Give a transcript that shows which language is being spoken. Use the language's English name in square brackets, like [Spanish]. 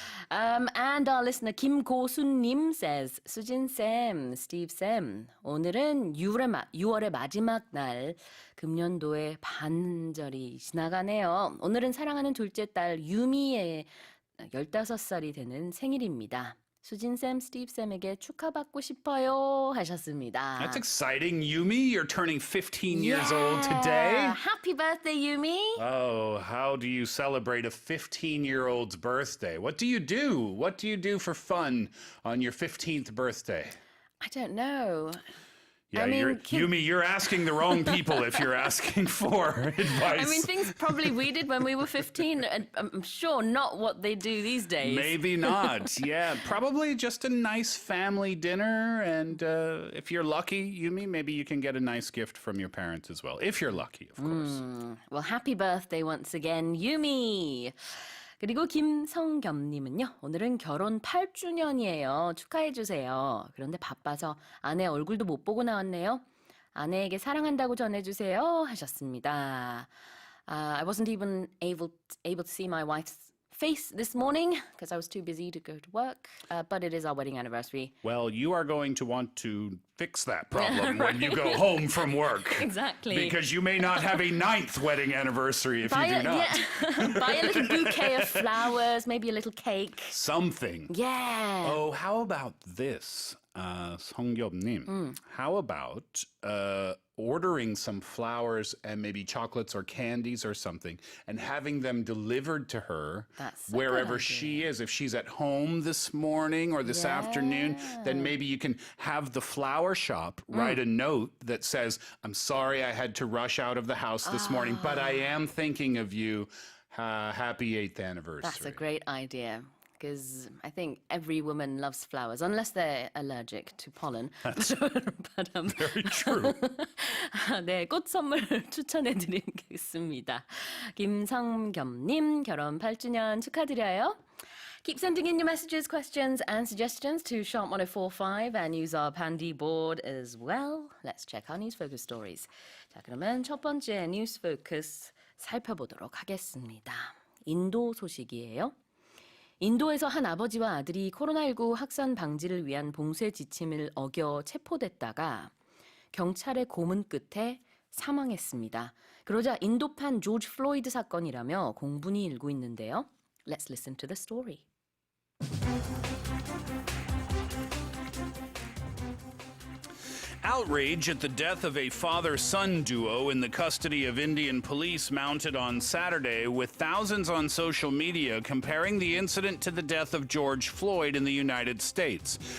[English] And our listener [Korean] 김고순님 [English] says, [Korean] 수진쌤, 스티브쌤, 오늘은 6월의 마지막 날, 금년도의 반절이 지나가네요. 오늘은 사랑하는 둘째 딸 유미의 15살이 되는 생일입니다. 수진쌤, 스티브쌤에게 축하받고 싶어요 하셨습니다. [English] That's exciting. Yumi, you're turning 15 years old today. Happy birthday, Yumi. Oh, how do you celebrate a 15-year-old's birthday? What do you do? What do you do for fun on your 15th birthday? I don't know. Yeah, I mean, Yumi, you're asking the wrong people if you're asking for advice. I mean, things probably we did when we were 15, and I'm sure not what they do these days. Maybe not. Yeah, probably just a nice family dinner. And if you're lucky, Yumi, maybe you can get a nice gift from your parents as well. If you're lucky, of course. Well, happy birthday once again, Yumi. [Korean] 그리고 김성겸님은요. 오늘은 결혼 8주년이에요. 축하해주세요. 그런데 바빠서 아내 얼굴도 못 보고 나왔네요. 아내에게 사랑한다고 전해주세요 하셨습니다. [English] I wasn't even able to see my wife's face this morning because I was too busy to go to work. But it is our wedding anniversary. Well, you are going to want to fix that problem when you go home from work. Exactly. Because you may not have a 9th wedding anniversary if you do not. Yeah. Buy a little bouquet of flowers, maybe a little cake. Something. Yeah. Oh, how about this, 성겹님? How about ordering some flowers and maybe chocolates or candies or something and having them delivered to her That's a good wherever idea. she is. If she's at home this morning or this afternoon, then maybe you can have the flower shop write a note that says, I'm sorry I had to rush out of the house this morning, but I am thinking of you. Happy 8th anniversary. That's a great idea. Because I think every woman loves flowers, unless they're allergic to pollen. But, Very true. [Korean] 네, 꽃 선물 추천해드리겠습니다. 김성겸님 결혼 8주년 축하드려요. [English] Keep sending in your messages, questions and suggestions to sharp1045 and use our Pandy board as well. Let's check our news focus stories. [Korean] 자, 그러면 첫 번째 뉴스 포커스 살펴보도록 하겠습니다. 인도 소식이에요. 인도에서 한 아버지와 아들이 코로나19 확산 방지를 위한 봉쇄 지침을 어겨 체포됐다가 경찰의 고문 끝에 사망했습니다. 그러자 인도판 조지 플로이드 사건이라며 공분이 일고 있는데요. [English] Let's listen to the story. Outrage at the death of a father-son duo in the custody of Indian police mounted on Saturday, with thousands on social media comparing the incident to the death of George Floyd in the United States.